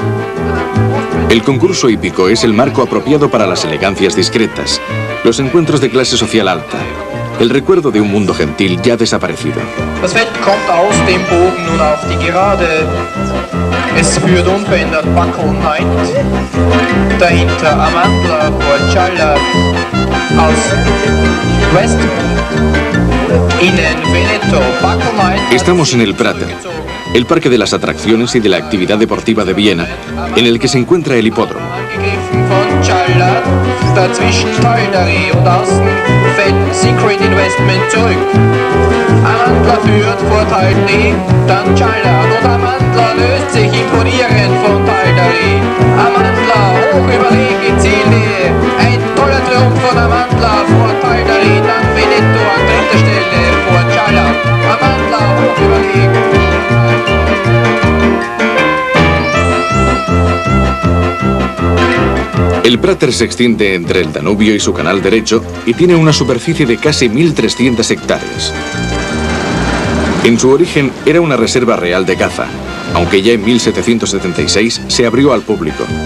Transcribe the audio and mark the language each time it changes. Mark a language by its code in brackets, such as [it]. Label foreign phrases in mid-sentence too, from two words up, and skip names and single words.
[es] El concurso hípico es el marco apropiado para las elegancias discretas, los encuentros de clase social alta, el recuerdo de un mundo gentil ya desaparecido. [de] Das Feld kommt aus dem Bogen nun auf die Gerade. Es führt unverändert Backelneid. Dahinter Amandla vor Charlotte aus West. Innen Veneto Backelneid. [es] Estamos en el Prater, el parque de las atracciones y de la actividad deportiva de Viena, en el que se encuentra el hipódromo. [de] Von Charlotte, dazwischen Teudery und außen fällt Secret Investment zurück. Amandla führt vor Teudery, dann Charlotte und Amandla löst sich imponierend von Teudery. Amandla hoch überlegen Zielnähe, ein toller Triumph von Amandla vor Teudery, dann Veneto an dritter Stelle vor Charlotte. Amandla hoch überlegen. [es] El Prater se extiende entre el Danubio y su canal derecho y tiene una superficie de casi 1.300 hectáreas. En su origen era una reserva real de caza, aunque ya en 1776 se abrió al público.